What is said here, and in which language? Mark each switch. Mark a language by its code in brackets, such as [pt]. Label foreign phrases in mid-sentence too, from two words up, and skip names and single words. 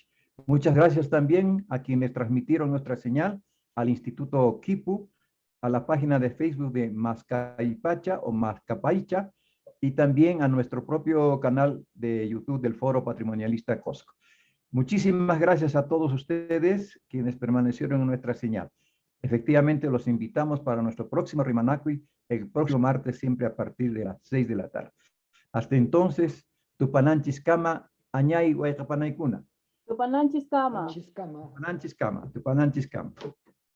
[es] Muchas gracias también a quienes transmitieron nuestra señal, al Instituto Quipu, a la página de Facebook de Mascaipacha o Mascapaicha, y también a nuestro propio canal de YouTube del Foro Patrimonialista Cosco. Muchísimas gracias a todos ustedes quienes permanecieron en nuestra señal. Efectivamente, los invitamos para nuestro próximo Rimanakui el próximo martes, siempre a partir de las 6 de la tarde. Hasta entonces, [qu] Tupananchis Kama, Añay Huaycapanaykuna. Tupananchis Kama. Tupananchis Kama. Tupananchis Kama.